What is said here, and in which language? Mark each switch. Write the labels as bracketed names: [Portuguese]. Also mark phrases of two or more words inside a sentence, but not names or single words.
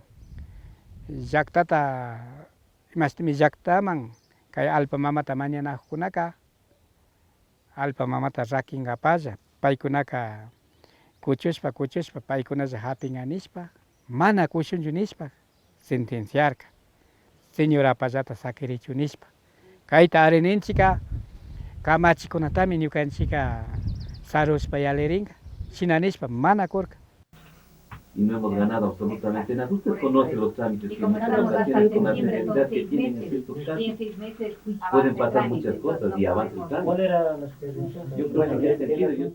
[Quechua] Llaqtata Mastimi llaqtaman kay alpa mamata mañanakunaka alpa mamata rakinapalla paykunaka kuchushpa paykunalla hapinga nishpa mana kushunchu nishpa sentenciarka señora pallata sakirichu nishpa kayta arininchika kamachikunatami ñukanchika sarushpa yalirinka shina nishpa mana kurka. [Spanish] Y no hemos ganado absolutamente nada. Usted conoce los trámites que con la fidelidad que tienen en estos casos. Pueden pasar muchas cosas y avanza el trámite. ¿Cuál era la experiencia? Yo creo que en ese sentido